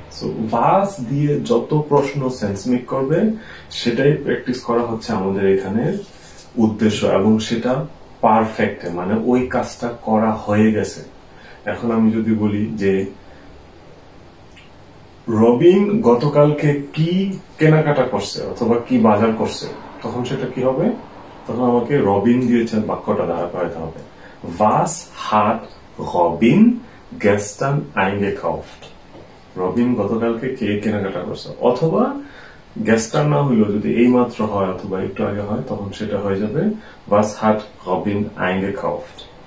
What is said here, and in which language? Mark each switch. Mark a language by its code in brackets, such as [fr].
[bn] So was দিয়ে যত প্রশ্ন সেন্স মেক করবে সেটাই প্র্যাকটিস করা হচ্ছে আমাদের এখানে উদ্দেশ্য, এবং সেটা পারফেক্ট, মানে ওই কাজটা করা হয়ে গেছে। এখন আমি যদি বলি যে রবিন গতকালকে কি কেনাকাটা করছে অথবা কি বাজার করছে, তখন সেটা কি হবে? তখন আমাকে রবিন দিয়েছেন বাক্যটা দাঁড়া করাতে হবে। [de] Was hat Robin gestern eingekauft? [bn] Robin গতকালকে কে কেনাকাটা করছে, অথবা গেস্টার না হইলেও যদি এই মাত্র হয় অথবা একটু আগে হয় তখন সেটা হয়ে যাবে [de] Was hat Robin eingekauft?